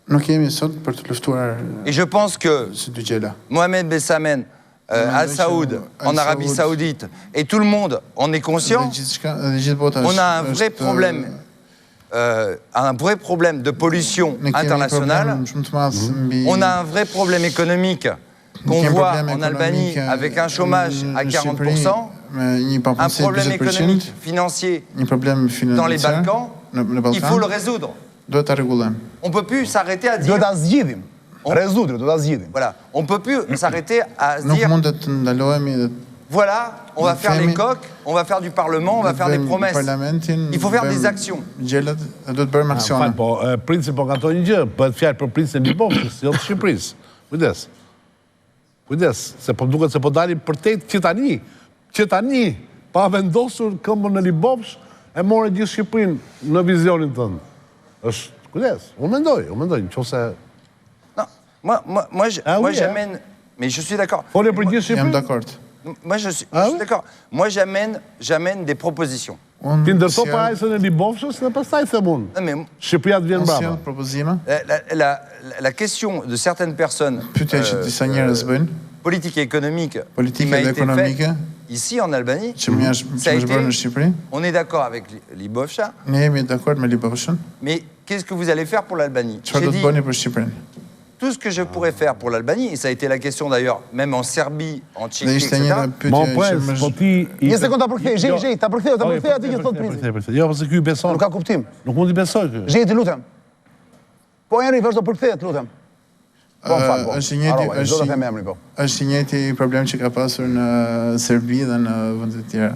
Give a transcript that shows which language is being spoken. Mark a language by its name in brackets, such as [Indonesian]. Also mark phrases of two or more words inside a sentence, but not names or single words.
[French] Et je pense que Mohamed Ben Salman, Al Saoud, en Arabie Saoudite, et tout le monde en est conscient, on a un vrai problème de pollution internationale, on a un vrai problème économique qu'on voit en Albanie avec un chômage à 40%, un problème économique financier dans les Balkans, il faut le résoudre. On ne peut plus s'arrêter à dire... Voilà, on ne peut plus s'arrêter à se dire... Voilà, on va faire les coqs, on va faire du Parlement, on va faire des promesses. Il faut faire des actions. [Albanian] Princi po ka të një gjë, bëhet fjalë për princin e Libovës, jo të Shqipërisë. Kujdes. Kujdes, se po duket se po dalim përtet që tani, pa vendosur këmbën në Libovës, e more gjithë Shqipërinë në vizionin tënd. Është, kujdes, unë mendoj, nëse... [French] Moi, j'amène... Mais je suis d'accord. Moi, je suis d'accord. Moi, j'amène des propositions. [Albanian] Ti ndërto parajsën e Libovshës dhe pastaj them unë. Shqipëria të vjen brapa. [French] La question de certaines personnes politiques et économiques qui m'a été faite ici en Albanie, ça a été, on est d'accord avec Libovša, mais qu'est-ce que vous allez faire pour l'Albanie? J'ai dit, tout ce que je pourrais faire pour l'Albanie, et ça a été la question d'ailleurs, même en Serbie, en Tchéquie, etc. [Albanian] Mon pres, po ti... Një sekund ta përkthej, ta përkthej atë që thot princi. Jo, pse ky beson. Nuk ka kuptim. Nuk mund të besoj ky. Ti lutem. Po Henri, vazhdo përkthehet, lutem. Po fal, po. Është i njëjti problem që ka pasur në Serbi dhe në vende të tjera.